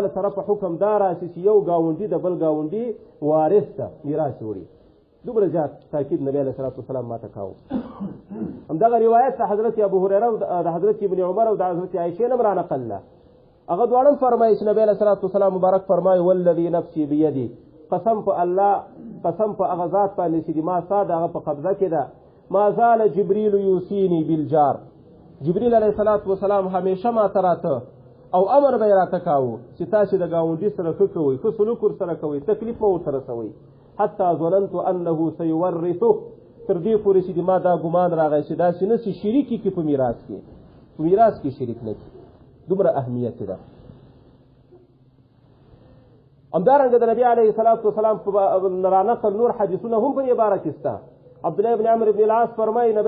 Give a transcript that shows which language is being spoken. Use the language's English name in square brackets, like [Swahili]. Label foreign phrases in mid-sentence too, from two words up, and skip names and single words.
[Pashto] له طرفه حکم دا راشي چې یو ګاونډي د بل ګاونډي وارث ته میراث وړي دومره زیات تاکید نبی [Arabic] علیه السلام [Pashto] ما ته کاوه همدغه روایت د حضرت ابو هریره او د حضرت ابن عمر او د حضرت عایشې نه رانقل ده هغه دواړه هم فرمایي چې نبی [Arabic] علیه السلام [Pashto] مبارک فرمایي [Arabic] والذي نفسي بيدي [Pashto] قسم په الله قسم په هغه ذات باندې چې ما سا د هغه په قبضه کې ده [Arabic] ما زال جبریل یوصیني بالجار [Pashto] جبریل [Arabic] علیه السلام [Pashto] همیشه ما ته راته او امر به یې راته کاوه چې تاسې د ګاونډي سره ښه کوئ ښه سلوک ورسره کوئ تکلیف مه ورته رسوئ [Arabic] حتی ظننت انه سيورثه [Pashto] تر دې پورې چې ما دا ګمان راغی چې داسې نه چې شریک کړي په میراث کې شریک نه کړي دومره اهمیت ده همدارنګه د نبي [Arabic] علیه السلام [Pashto] رانقل نور حدیثونه هم په دې باره کې شته عبدالله ابن عمر ابن العاص فرمایي نبی